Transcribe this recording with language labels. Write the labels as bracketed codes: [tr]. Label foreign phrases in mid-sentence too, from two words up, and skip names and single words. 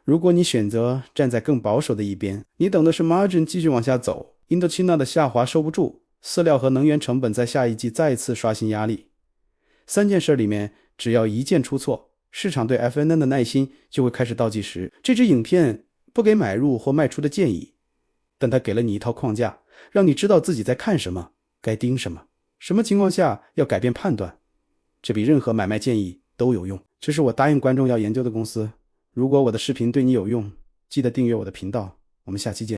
[zh] 如果你選擇站在更保守的一邊，你等的是 margin 繼續往下走， Indochina 的下滑收不住，飼料和能源成本在下一季再次刷新壓力。3件事裡面只要一件出錯，市場對 FNN 的耐心就会開始倒計時。這支影片不給買入或賣出的建議，但它給了你一套框架，讓你知道自己在看什麼，該盯什麼，什麼情況下要改變判斷。這比任何買賣建議都有用。這是我答應觀眾要研究的公司。如果我的視頻對你有用，記得訂閱我的頻道。我們下期見。